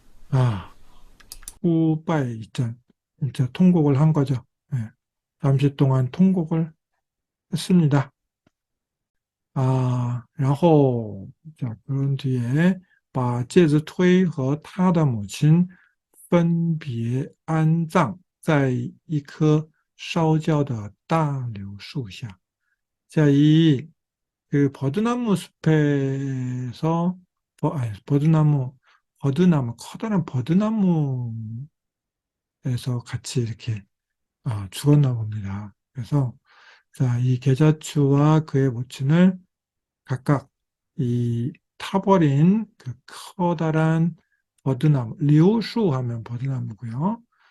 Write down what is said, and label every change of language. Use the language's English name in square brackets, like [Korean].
[Korean] 아, 후바이 진짜 통곡을 한 거죠. 예, 잠시 동안 통곡을 했습니다. [Chinese] 아, 然后 자, [Korean] 그런 뒤에 [Chinese] 把芥子推和他的母亲分别安葬在一棵烧焦的大柳树下. [Korean] 자, 그 버드나무 숲에서 버드나무 커다란 버드나무에서 같이 이렇게 죽었나 봅니다. 그래서 자, 이 계자추와 그의 모친을 각각 이 타버린 그 커다란 버드나무, 리오슈 하면 버드나무고요.